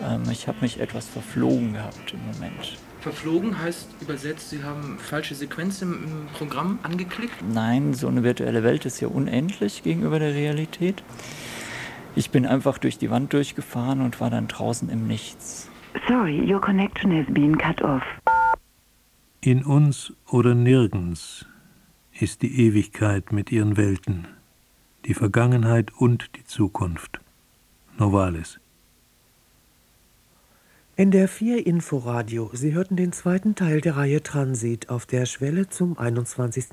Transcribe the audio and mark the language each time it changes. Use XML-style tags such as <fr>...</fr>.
<de>Ich habe mich etwas verflogen gehabt im Moment. Verflogen heißt übersetzt, Sie haben falsche Sequenzen im Programm angeklickt? Nein, so eine virtuelle Welt ist ja unendlich gegenüber der Realität. Ich bin einfach durch die Wand durchgefahren und war dann draußen im Nichts.</de> <en>Sorry, your connection has been cut off.</en> <de>In uns oder nirgends ist die Ewigkeit mit ihren Welten, die Vergangenheit und die Zukunft. Novalis. NDR 4 Inforadio, Sie hörten den zweiten Teil der Reihe Transit auf der Schwelle zum 21.</de>